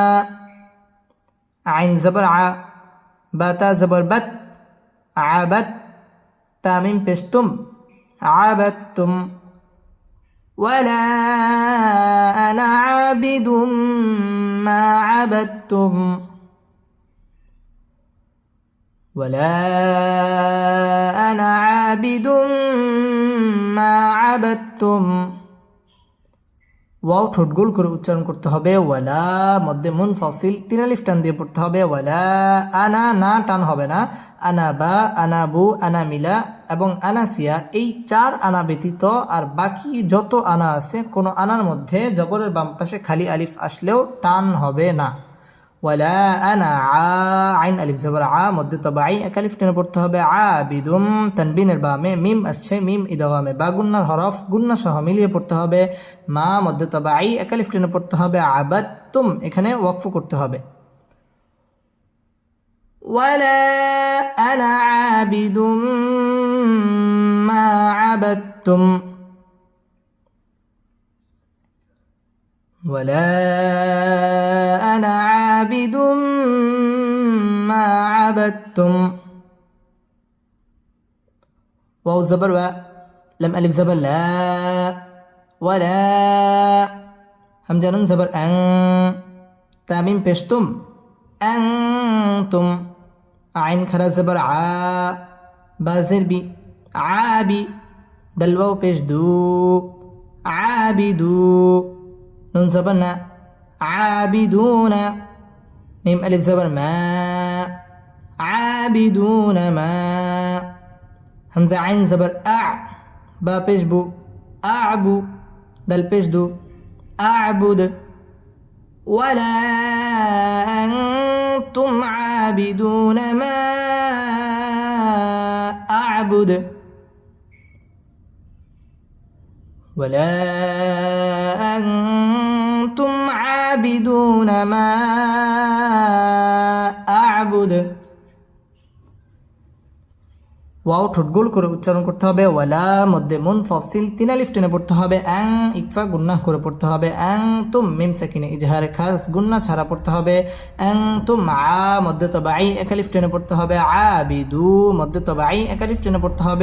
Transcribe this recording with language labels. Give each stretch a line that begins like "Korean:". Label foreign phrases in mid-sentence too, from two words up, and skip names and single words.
Arabic: عين زبر ع باتا زبر بت عبد تاميم بشتم عبدتم ولا أنا عابد ما عبدتم ولا أنا عابد ما عبدتم
Bangla: ওয়াও ঠোঁট গোল করে উচ্চারণ করতে হবে ওয়ালা মধ্যে মুনফাসিল তিন আলিফ টান দিয়ে পড়তে হবে ওয়ালা আনা না টান হবে না আনা বা আনা বু আনা মিলা এবং আনাসিয়া এই চার আনা ব্যতীত আর বাকি যত আনা আছে কোনো আনার মধ্যে জবরের বাম পাশে খালি আলিফ আসলেও টান হবে না
Arabic: ولا أنا
Bangla: আইন আলিফ জবর আ মধ্যে তবাই এক আলিফ টেনে পড়তে হবে আবিদুম তানবিনের বামে মিম আসছে মিম ইদগামে বা গুন্নার হরফ গুন্না সহ মিলিয়ে পড়তে হবে মা মধ্যে তবাই এক আলিফ টেনে পড়তে হবে আবাদতুম এখানে ওয়াকফ করতে হবে
Arabic: ولا أنا عابد ما عبدتم ولا أنا عابد ما عبدتم واو زبر و لم ألف زبر لا ولا همزة نون زبر أن تاميم بشتم أنتم عين خرا زبر ع بازر بي عابي دلواو پیش دو عابدو نون زبر نا عابدون ميم ألف زبر ما عابدون ما همزة عين زبر أع با پیش بو أعبو دل پیش دو أعبد ولا أنتم عابدون ما أعبد ولا أنتم عابدون ما أعبد
Bangla: ওয়াও ঠোঁট গোল করে উচ্চারণ করতে হবে। ওয়ালা মধ্যে মুনফাসিল 3 আলিফ টেনে পড়তে হবে। আং ইকফা গুন্নাহ করে পড়তে হবে। আং তুম মিম সাকিনে ইজহারে খাস গুন্না ছাড়া পড়তে হবে। আং তুম আ মধ্যে তবাই 1 আলিফ টেনে পড়তে হবে। আবিদু মধ্যে তবাই 1 আলিফ টেনে পড়তে হবে।